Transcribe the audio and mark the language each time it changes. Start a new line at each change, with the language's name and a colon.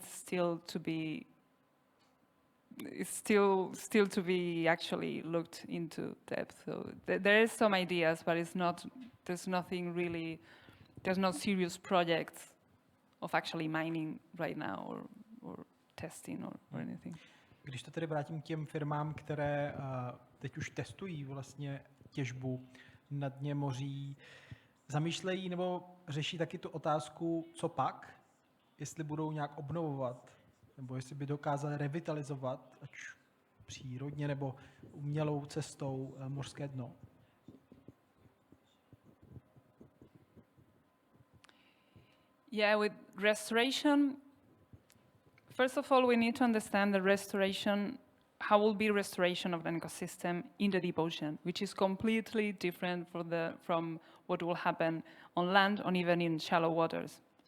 English: It's still to be. It's still to be actually looked into depth. So there is some ideas, but it's not. There's nothing really. There's no serious projects of actually mining right now or testing or anything.
Czech: Když to tedy vrátím k těm firmám, které teď už testují vlastně těžbu na dně moří, zamýšlejí nebo řeší taky tu otázku, co pak, jestli budou nějak obnovovat, nebo jestli by dokázali revitalizovat, ať přírodně nebo umělou cestou mořské dno.
English: Yeah, with restoration, first of all, we need to understand the restoration, how will be restoration of an ecosystem in the deep ocean, which is completely different from what will happen on land or even in shallow waters.